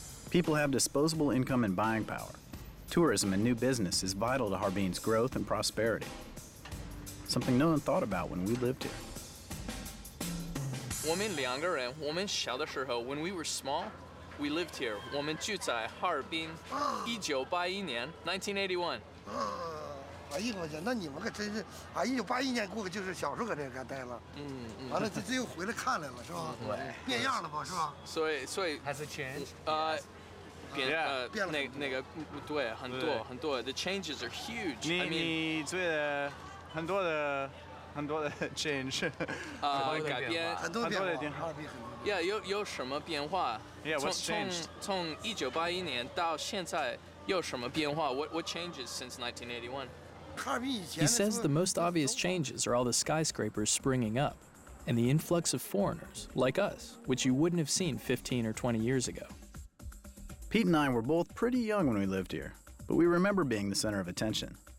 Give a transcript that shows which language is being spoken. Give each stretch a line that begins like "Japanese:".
English: People have disposable income and buying power. Tourism and new business is vital to Harbin's growth and prosperity. Something no one thought about when we lived here.
Chinese: 我们两个人，我们小的时候
English: when we were small, we lived here.
Chinese: 我们住在哈尔滨，1981年，1981. 哎呀我去，那你们可真是，啊，1981年过去就是小时候搁这嘎待了，完了这又回来看来了是吧？对，变样了吧是吧？所以
English: Has it changed?
Chinese: 那个对，很多
English: The changes are huge.
Chinese: 你觉得很多的 change 改变很多变化，哈尔滨很多变化。有什么变化？
English: Yeah, what's changed?
Chinese: 从1981年到现在有什么变化？
English: What changes since 1981? He says the most obvious changes are all the skyscrapers springing up and the influx of foreigners, like us, which you wouldn't have seen 15 or 20 years ago. Pete and I were both pretty young when we lived here, but we remember being the center of attention.